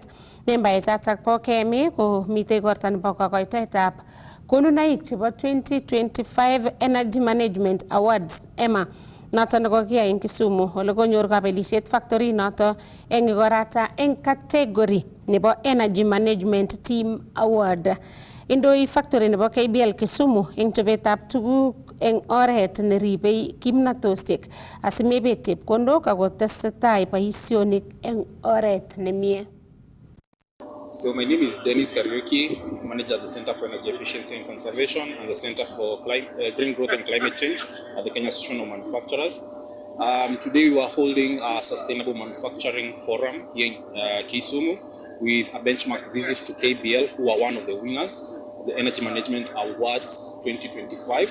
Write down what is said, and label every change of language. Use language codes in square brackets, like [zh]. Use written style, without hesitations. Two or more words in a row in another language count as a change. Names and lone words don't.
[kln] Membaek chatak bo KMA ko mitei igorta nebo kokoitoetab konunoik chebo 2025 Energy Management Awards EMA noto nekokiyai eng Kisumu ole konyor kabelisiet factory noto eng igorata eng category nebo Energy Management Team Award. Indoi factory nebo KBL Kisumu eng chobetab tuguk eng oret neribei kimnatosiek asimebet chepkondok ako tesetai boisionik eng oret nemie. [en] So my name is Dennis Kariuki, manager at the Center for Energy Efficiency and Conservation and the Center for Green Growth and Climate Change at the Kenya Association of Manufacturers. Today we are holding a Sustainable Manufacturing Forum here in Kisumu with a benchmark visit to KBL, who are one of the winners of the Energy Management Awards 2025.